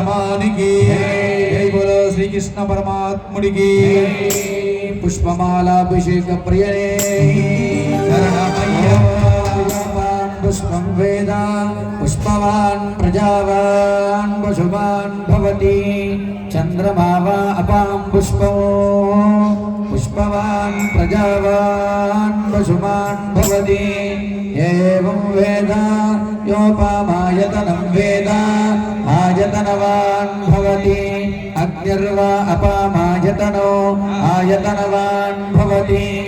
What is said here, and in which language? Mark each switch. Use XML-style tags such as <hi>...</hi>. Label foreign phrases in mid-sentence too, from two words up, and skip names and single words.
<te>భగవానికి</te> <hi>जय बोलो</hi> <te>శ్రీకృష్ణ పరమాత్ముడికి పుష్పమాలాభిషేక ప్రియనే శరణమయ్యప్ప</te> <sa>पुष्पं वेद पुष्पवान् प्रजावान् पशुमान् भवति चन्द्रमा वा अपां पुष्पो पुष्पवान् प्रजावान् पशुमान् भवति एवं वेद योपामायतनं वेद आयतनवान् भवति अग्निर्वा अपामायतनो आयतनवान् भवति</sa>